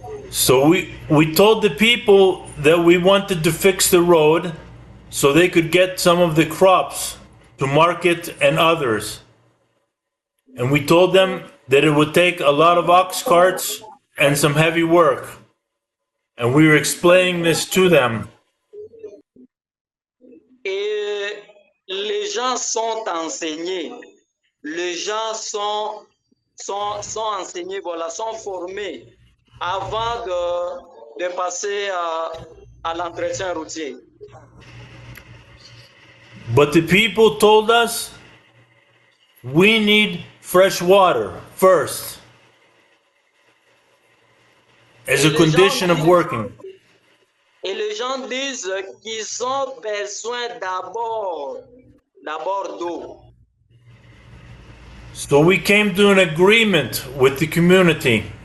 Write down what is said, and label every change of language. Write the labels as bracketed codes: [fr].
[en] So we told the people that we wanted to fix the road so they could get some of the crops to market and others. And we told them that it would take a lot of ox carts and some heavy work. And we were explaining this to them. [fr] Et les gens sont enseignés. Les gens sont enseignés, voilà, sont formés avant de passer à l'entretien routier. [en] But the people told us we need fresh water first as a condition of working. [fr] Et les gens disent qu'ils ont besoin d'abord d'eau. [en] So we came to an agreement with the community.